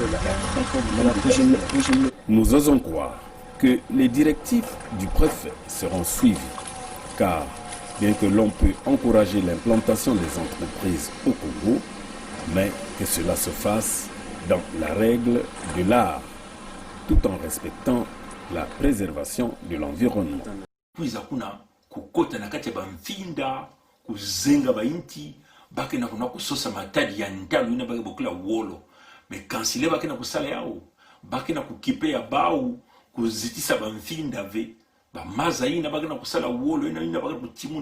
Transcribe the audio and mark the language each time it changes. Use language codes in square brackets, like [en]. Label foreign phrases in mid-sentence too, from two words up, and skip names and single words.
[fr] Nous osons croire que les directives du préfet seront suivies, car bien que l'on peut encourager l'implantation des entreprises au Congo, mais que cela se fasse dans la règle de l'art, tout en respectant la préservation de l'environnement. [ktu] Kukota na kati ya bamfinda kuzenga bainti bake na kuna kusosa matadi ya ntalu ina bake bokula wolo me kansile bake na kusala yao bake na kukipe ya bau kuzitisa bamfinda ve bamaza ina bake na kusala wolo ina bake kutimuna